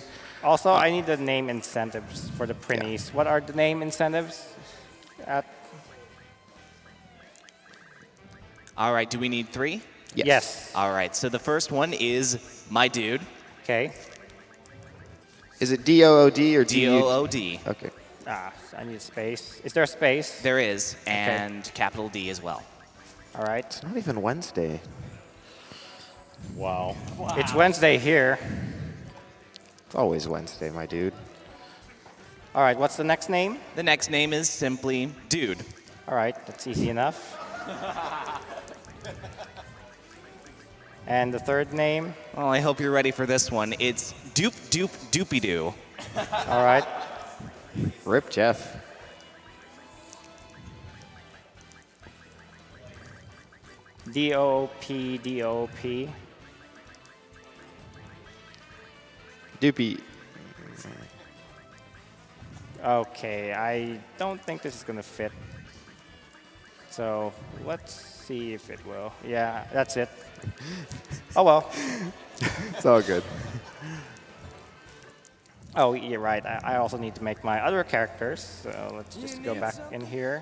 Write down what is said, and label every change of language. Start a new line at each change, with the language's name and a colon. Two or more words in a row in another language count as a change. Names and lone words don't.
English: Also, I need the name incentives for the printies. Yeah. What are the name incentives? All right, do we need 3? Yes. All right, so the first one is My Dude. Okay. Is it D-O-O-D or D-O-O-D. Okay. I need a space. Is there a space? There is, and okay. Capital D as well. All right. It's not even Wednesday. Wow. It's Wednesday here. It's always Wednesday, my dude. All right, what's the next name? The next name is simply Dude. All right, that's easy enough. And the third name? Well, I hope you're ready for this one. It's Doop Doop Doopy Doo. All right. Rip Jeff. D-O-O-P, D-O-O-P. Doopy. Okay, I don't think this is going to fit. So let's see if it will. Yeah, that's it. Oh, well. It's all good. Oh, you're right. I also need to make my other characters. So let's just go back in here.